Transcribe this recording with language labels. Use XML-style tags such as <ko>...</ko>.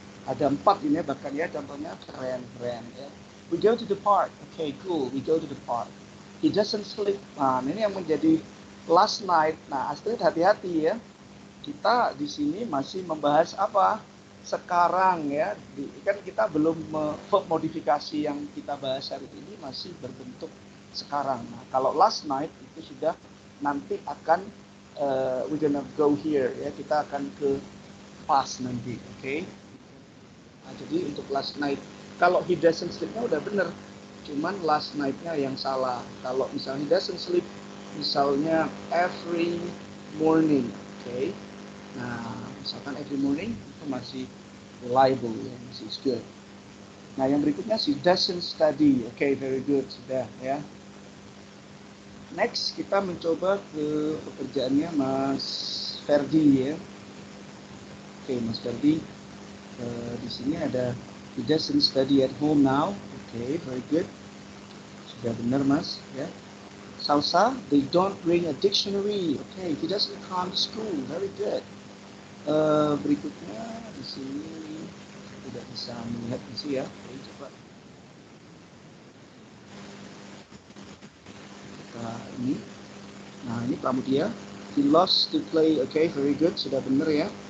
<id>Ada 4 ini bahkan ya, contohnya keren ya.</id> <en>We go to the park, okay, cool, we go to the park. He doesn't sleep.</en> <id>Nah, ini yang menjadi last night. Nah, Astrid hati-hati ya. Kita di sini masih membahas apa? Sekarang ya. Kan kita belum verb modifikasi yang kita bahas hari ini masih berbentuk sekarang. Nah, kalau last night itu sudah nanti akan we're gonna go here ya. Kita akan ke past nanti, oke? Okay? Nah, jadi untuk last night, kalau he doesn't sleep- nya udah bener. Cuman last night- nya yang salah.</id> <en>Kalau misalnya he doesn't sleep, misalnya every morning, oke? Okay?</en> <id>Nah, misalkan every morning itu masih reliable, ya, masih good. Nah, yang berikutnya she doesn't study, oke, okay, very good, sudah ya. Next, kita mencoba ke pekerjaannya Mas Ferdi ya.</id> <en>Oke, Mas Ferdi, di sini ada he doesn't study at home now, oke, very good. Sudah benar Mas ya. Salsa, they don't bring a dictionary. Okay, he doesn't come to school. Very good.</en> <id>Berikutnya di sini tidak bisa melihat di sini ya. Oke, coba kita ini. Nah, ini Pramudia.</id> <en>He loves to play. Okay, very good. Sudah benar ya.</en>